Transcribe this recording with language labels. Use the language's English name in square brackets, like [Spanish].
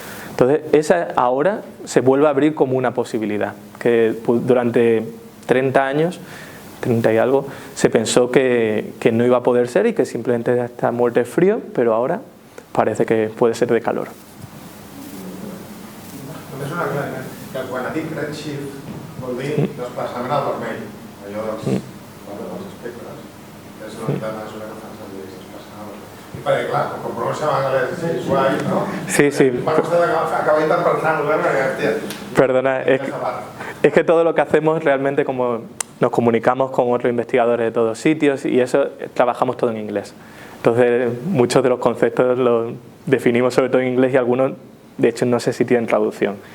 [Spanish] Entonces, esa ahora se vuelve a abrir como una posibilidad, que durante 30 años, 30 y algo, se pensó que no iba a poder ser y que simplemente esta muerte es frío, pero ahora parece que puede ser de calor. [Catalan] Només una cosa, que quan ha dit redshift vol dir desplaçament al vermell, allò dels espectres, és una mica de mesura que fan servir desplaçament al vermell. I perquè, clar, com pronuncia en anglès guai, ¿no? Sí, sí. [Spanish] Bueno, usted acaba interpretando, ¿verdad? Perdona, es que todo lo que hacemos realmente, como nos comunicamos con otros investigadores de todos sitios, y eso trabajamos todo en inglés. Entonces, muchos de los conceptos los definimos sobre todo en inglés, y algunos, de hecho, no sé si tienen traducción.